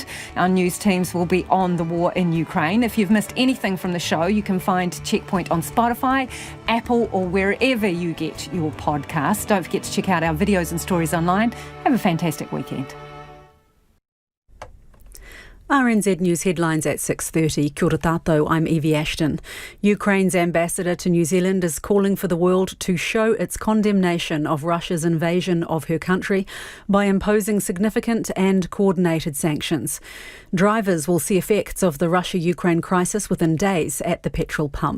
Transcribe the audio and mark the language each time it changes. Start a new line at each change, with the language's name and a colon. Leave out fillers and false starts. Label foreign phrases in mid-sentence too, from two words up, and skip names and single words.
English: Our news teams will be on the war in Ukraine. If you've missed anything from the show, you can find Checkpoint on Spotify, Apple, or wherever you get your podcasts. Don't forget to check out our videos and stories online. Have a fantastic weekend. RNZ News headlines at 6:30.
Māori: Kia ora tātou,
English: I'm Evie Ashton. Ukraine's ambassador to New Zealand is calling for the world to show its condemnation of Russia's invasion of her country by imposing significant and coordinated sanctions. Drivers will see effects of the Russia-Ukraine crisis within days at the petrol pump.